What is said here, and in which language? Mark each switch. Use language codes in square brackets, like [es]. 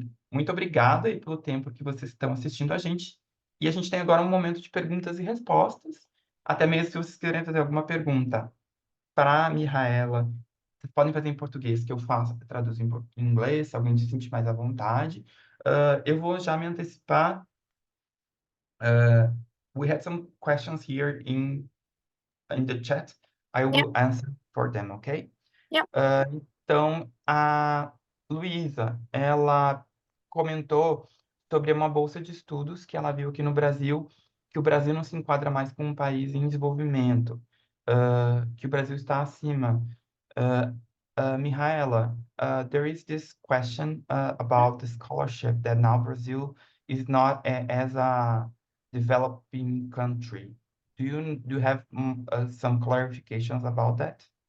[pt] muito obrigado aí pelo tempo que vocês estão assistindo a gente. E a gente tem agora um momento de perguntas e respostas. Até mesmo se vocês quiserem fazer alguma pergunta para a Mihaela, vocês podem fazer em português, que eu faço, traduzo em inglês, se alguém se sentir mais à vontade. Eu vou já me antecipar. [en] We had some questions here in the chat. I Yeah. will answer for them, okay? Yeah. [pt] Então, a Luísa, ela comentou sobre uma bolsa de estudos que ela viu aqui no Brasil, que o Brasil não se enquadra mais como um país em desenvolvimento, que o Brasil está acima. [en] Mihaela, there is this question about the scholarship that now Brazil is not as a developing country. Do you have some clarifications about that?